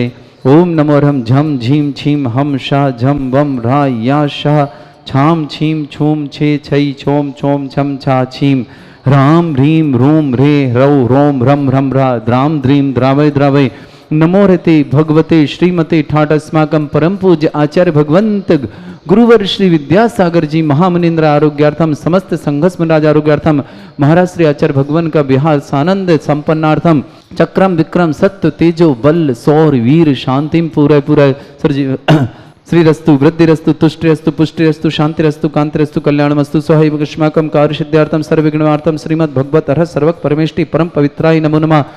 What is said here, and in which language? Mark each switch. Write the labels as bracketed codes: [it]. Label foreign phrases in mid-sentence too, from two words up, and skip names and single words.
[sa] ओम नमो अर्हम झम झीम छीम हम शाह झम वम रा या शाह छाम छीम छूम छे छई छोम छोम छम छा छीम राम ह्रीम रूम रे रौ रोम रम रम रा द्राम द्रीम द्रावय द्रावय। नमो रते भगवते श्रीमते ठाट अस्माकं परम पूज्य आचार्य भगवंत गुरुवर श्री विद्यासागर जी महामुनिंद्र आरोग्यार्थम समस्त संघस्मराज आरोग्यार्थम महाराज श्री आचार्य भगवान का विहार सानंद संपन्नार्थम चक्रम विक्रम सत्य तेजो बल सौर वीर शांतिम पूरा पूरा श्रीरस्तु वृद्धिरस्तु तुष्टिरस्तु पुष्टिरस्तु शांतिरस्तु कांतिरस्तु कल्याणमस्तु स्वहैव युष्माकं कार्यसिद्ध्यार्थं सर्वविघ्नार्थं श्रीमद् भगवत अर्ह सर्वक परमेष्टि परम पवित्राय नमो नमः।